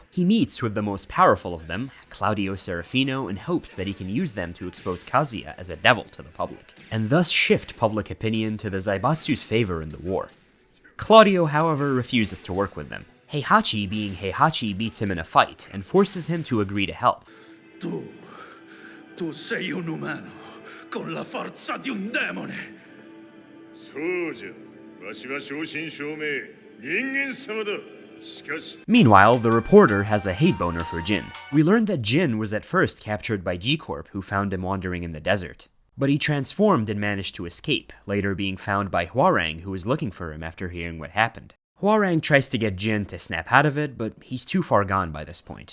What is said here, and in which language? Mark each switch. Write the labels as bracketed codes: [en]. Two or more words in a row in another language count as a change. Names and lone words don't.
[en] He meets with the most powerful of them, Claudio Serafino, and hopes that he can use them to expose Kazuya as a devil to the public, and thus shift public opinion to the Zaibatsu's favor in the war. Claudio, however, refuses to work with them. Heihachi, being Heihachi, beats him in a fight and forces him to agree to help. [it] Tu sei un umano con la forza di un demone. [ja] そうじゃ、わしは正真正銘人間様だ。しかし [en] Meanwhile, the reporter has a hate boner for Jin. We learned that Jin was at first captured by G-Corp, who found him wandering in the desert. But he transformed and managed to escape, later being found by Hwoarang, who was looking for him after hearing what happened. Hwoarang tries to get Jin to snap out of it, but he's too far gone by this point.